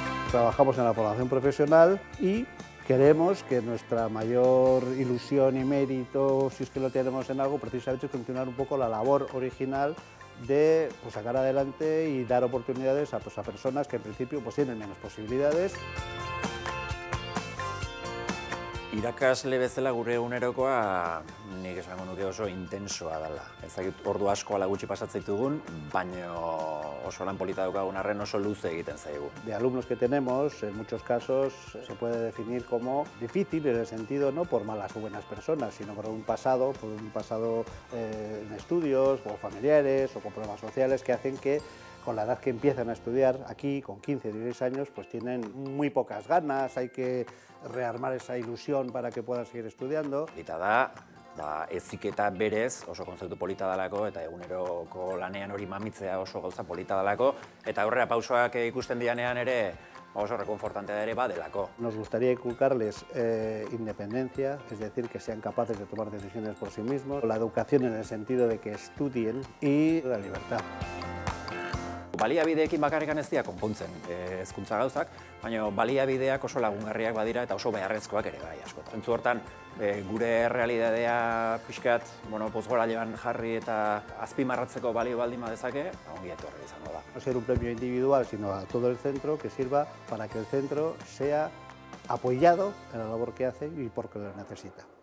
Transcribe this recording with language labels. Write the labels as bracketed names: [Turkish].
[Spanish] Trabajamos en la formación profesional y queremos que nuestra mayor ilusión y mérito, si es que lo tenemos en algo, precisamente es continuar un poco la labor original de sacar adelante y dar oportunidades a personas que en principio tienen menos posibilidades. [Basque] Irakasle bezala gure egunerokoa nik esango nuke oso intensoa dela. Ez dakit ordu asko ala gutxi pasatzen ditugun, baina oso lan polita daukagun arren oso luze egiten zaigu. [Spanish] De alumnos que tenemos, en muchos casos se puede definir como difícil en el sentido no por malas o buenas personas, sino por un pasado en estudios o familiares o con problemas sociales que hacen que con la edad que empiezan a estudiar aquí, con 15 o 16 años, pues tienen muy pocas ganas, hay que rearmar esa ilusión para que puedan seguir estudiando. [Basque] Eta da, heziketa berez oso kontzeptu polita dalako, eta eguneroko lanean hori mamitzea oso gauza polita dalako, eta aurrera pausoak ikusten dianean ere oso reconfortantea ere badelako. [Spanish] Nos gustaría inculcarles independencia, es decir, que sean capaces de tomar decisiones por sí mismos, la educación en el sentido de que estudien y la libertad. [Basque] Baliabideekin bakarrikan ez dira konpontzen hezkuntza gauzak, baina baliabideak oso lagungarriak badira eta oso beharrezkoak ere bai asko. Zentzu hortan, gure realitatea pixkat pozgorailuan jarri eta azpimarratzeko balio baldin badezake, ongi etorri izango da. [Spanish] No ser un premio individual, sino a todo el centro, que sirva para que el centro sea apoyado en la labor que hace y porque lo necesita.